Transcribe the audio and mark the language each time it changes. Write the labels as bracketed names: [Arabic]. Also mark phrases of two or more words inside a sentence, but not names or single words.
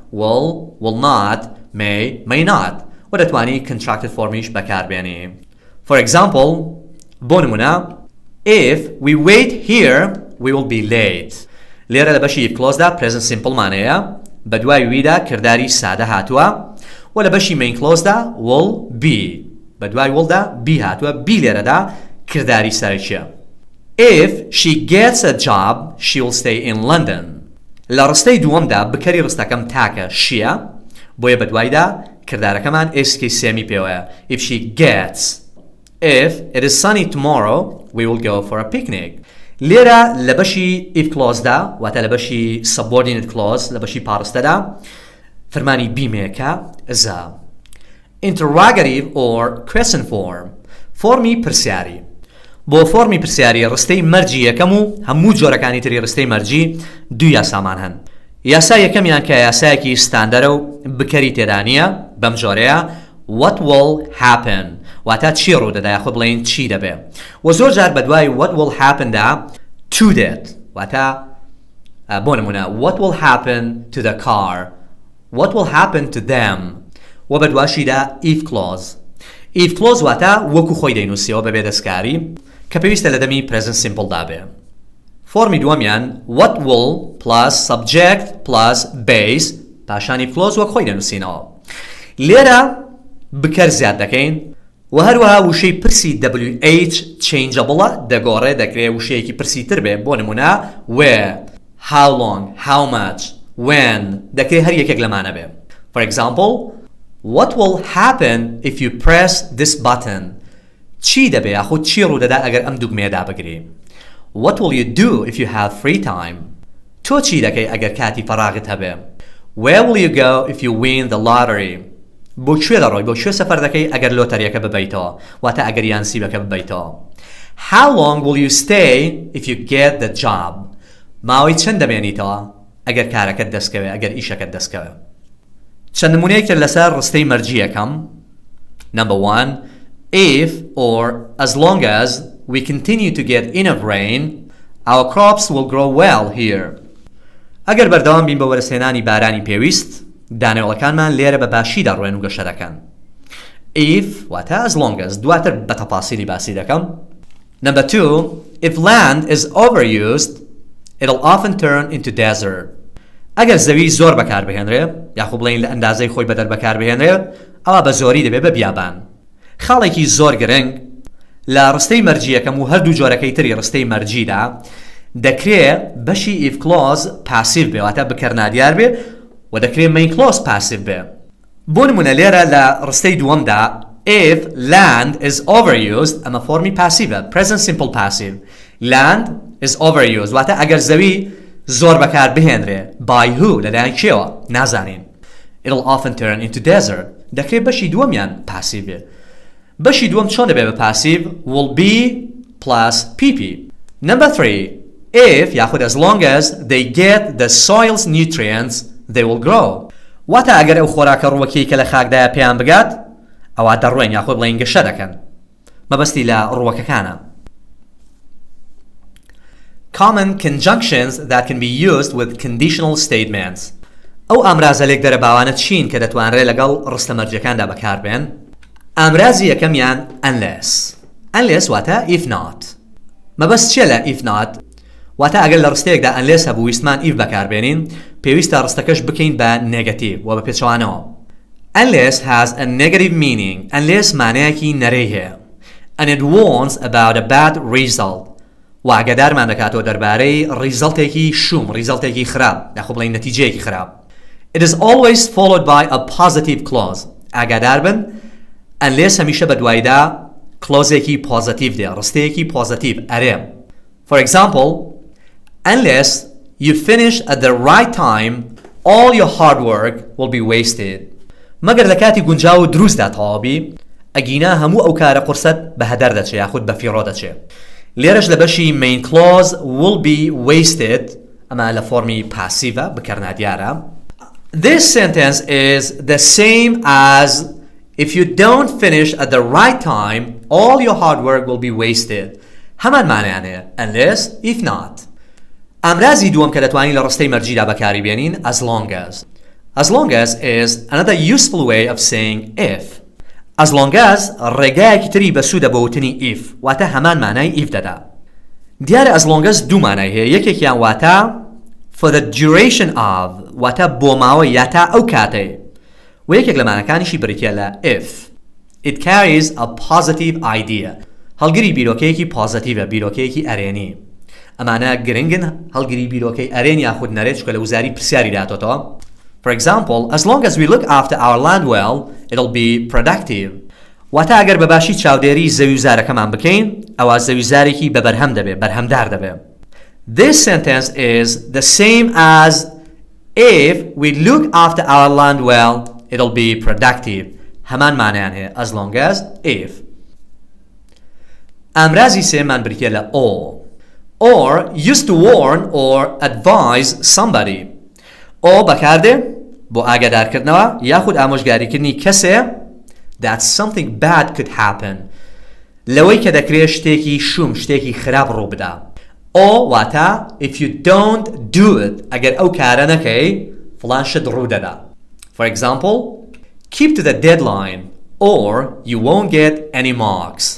[English] will not may not [Central Kurdish] و دەتوانی [English] contracted for [Central Kurdish] میش بەکاربێنی [English] for example [Central Kurdish] بۆ نمونە [English] if we wait here we will be late [Central Kurdish] لێرە لە بەشی [English] if clause [Central Kurdish] دا [English] present simple [Central Kurdish] مانەیە بە دوای ویدا کردداری سادە هاتووە و لە بەشی [English] main clause [Central Kurdish] دا [English] will be [Central Kurdish] بە دوای will دا be هاتووە be لێرەدا کردداری سەرەکیە [English] if she gets a job she will stay in London [Central Kurdish] لە ڕستەی دووەمدا بکەری ڕستەکەم تاکە شیە بۆیە بە دوایدا کردارەکەمان ئێسکی سێمی پێوەیە [English] if she gets if it is sunny tomorrow we will go for a picnic [Central Kurdish] لێرە لە بەشی [English] if clause [Central Kurdish] دا واتە لە بەشی [English] subordinate clause [Central Kurdish] لە بەشی پاڕستەدا فەرمانی بیمێکە [English] is a interrogative or question form [Central Kurdish] فۆرمی پرسیاری بۆ فۆرمی پرسیاری ڕستەی مەرجی یەکەم و هەموو جۆرەکانی تری ڕستەی مەرجی دوو یاسامان هەن. یاسا یەکەمیان کە یاسایەکی ستاندەرە و بکەری تێدا نییە بەم جۆرەیە [English] what will happen [Central Kurdish] واتە چی ڕوودەدا یاخود بڵێن چی دەبێ و زۆر جار بەدوای [English] what will happen [Central Kurdish] دا to دێت واتە بۆ نمونە [English] what will happen to the car what will happen to them [Central Kurdish] و بەدواشیدا [English] if clause if clause [Central Kurdish] واتە وەکو خۆی دەینووسیەوە بەبێ دەستکاری کە پێویستە لە دەمی [English] present simple [Central Kurdish] دابێ. فۆرمی دووەمیان [English] what will plus subject plus base پاشانی clause [Central Kurdish] وەک خۆی دەنووسینەوە. لێرە بکەر زیاد دەکەین و هەروەها وشەی پرسی [English] WH changeable [Central Kurdish] دەگۆڕێ دەکرێت وشەیەکی پرسی تر بێ بۆ نمونە [English] where how long how much when [Central Kurdish] دەکرێت هەر یەکێک لەمانە بێ. [English] For example what will happen if you press this button [Central Kurdish] چی دەبێ یاخود چی ڕوودەدا ئەگەر ئەم دوگمەیەدا بگری. [English] What will you do if you have free time [Central Kurdish] تۆ چی دەکەی ئەگەر کاتی فەراغت هەبێ. [English] Where will you go if you win the lottery [Central Kurdish] بۆ کوێ دەڕۆی بۆ کوێ سەفەر دەکەی ئەگەر لۆتەریەکە ببەیتەوە واتە ئەگەر یانسیبەکە ببەیتەوە. [English] How long will you stay if you get the job [Central Kurdish] ماوەی چەند دەمێنیتەوە ئەگەر کارەکەت دەستکەوێ ئەگەر ئیشەکەت دەستکەوێ. چەند نمونەیەکتر لەسەر ڕستەی مەرجی یەکەم. [English] Number 1 if or as long as we continue to get enough rain our crops will grow well here [Central Kurdish] ئەگەر بەردەوام بین بە وەرسێنانی بارانی پێویست دانەوەڵەکانمان لێرە بە باشی دەڕوێن و گەشە دەکەن. if واتە [English] as long as [Central Kurdish] دواتر بە تەپاسیلی باسی دەکەم. [English] Number 2 if land is overused it'll often turn into desert [Central Kurdish] ئەگەر زەوی زۆر بەکار بهێنرێ یاخود بڵێن لە ئەندازەی خۆی بەدەر بەکار بهێنرێ ئەوە بە زۆری دەبێ بە بیابان. خاڵێکی زۆر گرنگ لە ڕستەی مەرجی یەکەم و هەردوو جۆرەکەی تری ڕستەی مەرجیدا دەکرێت بەشی [English] if clause passive [Central Kurdish] بێ واتە بکەرنادیار بێ و دەکرێت [English] main clause passive [Central Kurdish] بێ. بۆ نمونە لێرە لە ڕستەی دووەمدا [English] if land is overused [Central Kurdish] ئەمە فۆرمی پاسیڤە [English] present simple passive land is overused [Central Kurdish] واتە ئەگەر زەوی زۆر بەکار بهێنرێ [English] by who [Central Kurdish] لەلایەن کێوە نازانین. [English] it'll often turn into desert [Central Kurdish] دەکرێت بەشی دووەمیان [English] passive بێ. [Central Kurdish] بەشی دووەم چۆن دەبێ بە [English] passive will be plus pp. Number 3 if [Central Kurdish] یاخود [English] as long as they get the soil's nutrients they will grow [Central Kurdish] واتە ئەگەر ئەو خۆراکە ڕووەکەی کە لە خاکدایە پێیان بگات ئەوە دەڕوێن یاخود بڵێن گەشە دەکەن. مەبەستی لە ڕووەکەکانە. [English] Common conjunctions that can be used with conditional statements [Central Kurdish] ئەو ئامرازە لێک دەرەباوانە چین کە دەتوانرێت لەگەڵ ڕستە مەرجەکاندا بەکاربێن. ئامرازی یەکەمیان unless واتە [English] if not [Central Kurdish] مەبەست چیە لە [English] if not [Central Kurdish] واتە ئەگەر لە ڕستەیەکدا unless هەبوو ویستمان if بەکاربێنین پێویستە ڕستەکەش بکەین بە نێگەتیڤ و بە پێچەوانەوە. [English] unless has a negative meaning [Central Kurdish] unless مانایەکی نەرەی هەیە [English] and it warns about a bad result [Central Kurdish] واگەدارمان دەکاتەوە دەربارەی ریزڵتێکی شوم ریزڵتێکی خراپ یاخۆ بڵێن نەتیجەیەکی خراپ. [English] it is always followed by a positive clause [Central Kurdish] ئاگادار بن unless هەمیشە بە دوایدا کلۆزێکی پۆزیتیڤ دێ ڕستەیەکی پۆزیتیڤ ئەرێ. [English] For example unless you finish at the right time all your hard work will be wasted [Central Kurdish] مەگەر لە کاتی گونجاو و دروستدا تەواوبی ئەگینا هەموو ئەو کارە قورسەت بە هەدەر دەچێ یاخود بە فیڕۆ دەچێ. لێرەش لە بەشی [English] main clause will be wasted [Central Kurdish] ئەمە لە فۆرمی پاسیڤە بکەرنادیارە. [English] This sentence is the same as if you don't finish at the right time all your hard work will be wasted [Central Kurdish] هەمان مانایانەیە [English] unless if not. [Central Kurdish] ئامرازی دووەم کە دەتوانین لە ڕستەی مەرجیدا بەکاری بێنین [English] as long as is another useful way of saying if. as long as [Central Kurdish] ڕێگایەکی تری بەسوودە بە وتنی if واتە هەمان مانای if دەدا. دیارە [English] as long as [Central Kurdish] دوو مانای هەیە یەکێکیان واتە [English] for the duration of [Central Kurdish] واتە بۆ ماوەی یا تا ئەو کاتەی و یەکێک لە مانەکانیشی بریتە لە if. [English] it carries a positive idea [Central Kurdish] هەڵگری بیرۆکەیەکی پۆزیتیڤە بیرۆکەیەکی ئەرێنی. ئەمانە گرنگن هەڵگری بیرۆکەی ئەرێن یاخود نەرێت چکە لە وزاری پرسیاری داتۆتەوە. [English] For example as long as we look after our land well it'll be productive [Central Kurdish] واتە ئەگەر بەباشی چاودێری زەویزارەکەمان بکەین ئەوە زەویزارێکی بەبەرهەم دەبێت بەرهەمدار دەبێت. [English] This sentence is the same as if we look after our land well it'll be productive [Central Kurdish] هەمان مانایان هەیە [English] as long as if. [Central Kurdish] ئامرازی سێمان بریتە لە O. [English] Or used to warn or advise somebody. [Central Kurdish] O بەکاردێ بۆ ئاگادارکردنەوە یاخود ئامۆژگاریکردنی کەسێ [English] that something bad could happen. [Central Kurdish] لەوەی کە دەکرێت شتێکی شوم شتێکی خراپ ڕوو بدا. O واتە [English] if you don't do it [Central Kurdish] ئەگەر ئەو کارە نەکەی فڵان شت ڕوو دەدا. [English] For example, keep to the deadline or you won't get any marks.